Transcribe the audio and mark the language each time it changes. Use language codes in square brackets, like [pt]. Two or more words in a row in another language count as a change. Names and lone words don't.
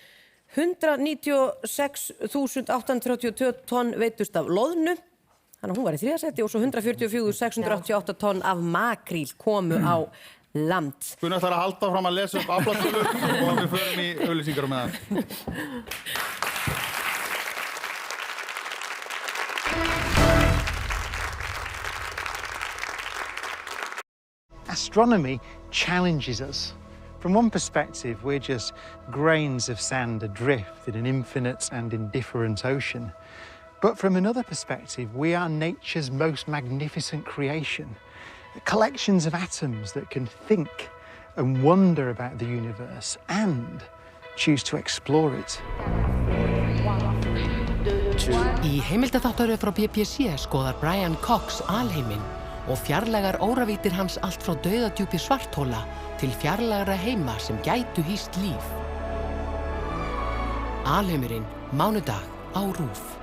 [is] 196.832 tonn veitust af loðnu. Þannig að hún var í 3. sæti og svo 144.688 tonn af makríl komu á land. Gunnar þarf að halda fram að lesa upp aflatölur og við förum í auglýsingar með það. [en] Astronomy challenges us. From one perspective, we're just grains of sand adrift in an infinite and indifferent ocean. But from another perspective, we are nature's most magnificent creation. Collections of atoms that can think and wonder about the universe and choose to explore it. [is] Í heimildaþáttaröð frá BBC skoðar Brian Cox alheiminn og fjarlægar óravítir hans allt frá dauðadjúpi svarthóla til fjarlægra heima sem gætu hýst líf. Alheimurinn, mánudag á RÚV.